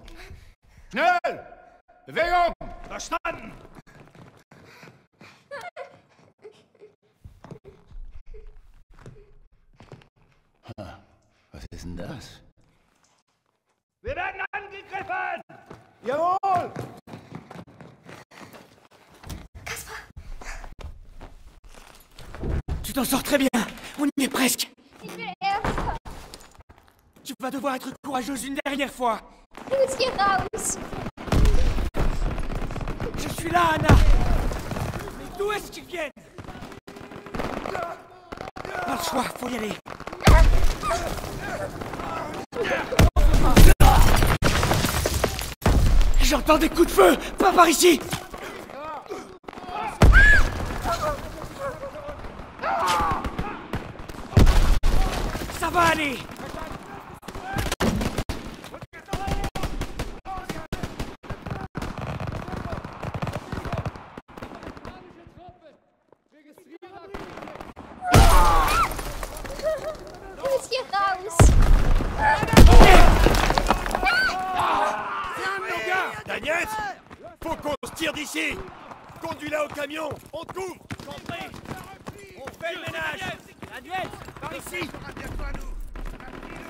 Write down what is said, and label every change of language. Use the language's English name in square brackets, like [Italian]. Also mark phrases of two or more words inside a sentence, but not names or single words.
[German] Schnell! Bewegung! Verstanden! Was ist denn das? Wir werden angegriffen! Jawohl! [French] Tu t'en sors très bien. On y est presque. [German] Ich will Erster. [French] Tu vas devoir être courageuse une dernière fois. [German] Los hier raus! [French] Je suis là, Anna. Mais d'où est-ce qu'ils viennent? Pas le choix, faut y aller. J'entends des coups de feu. Pas par ici. Ça va aller. [German] Los hier raus! [French] Daniel! Faut qu'on se tire d'ici! Conduis-la au camion! On te couvre! On fait le ménage! Daniel, par ici.